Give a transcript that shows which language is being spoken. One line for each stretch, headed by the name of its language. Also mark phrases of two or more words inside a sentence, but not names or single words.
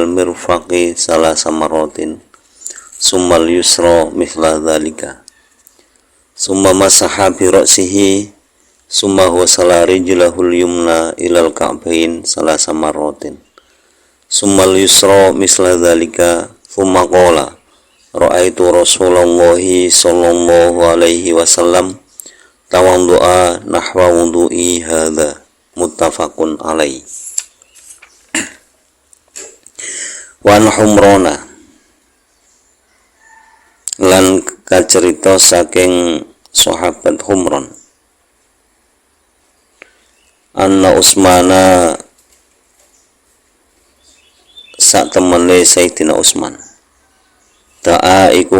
Arabic: مرفقي ثلاث مرات ثم اليسرى مثل ذلك ثم مسح برأسه ثم غسل رجله اليمنى إلى الكعبين ثلاث مرات ثم اليسرى مثل ذلك ثم قال رأيت رسول الله صلى الله عليه وسلم توضأ نحو وضوئي هذا متفق عليه.
Javanese: Wa Humrana lan kacerita saking sahabat Humron anna Usmana sak temene Sayyidina Utsman ta'a iku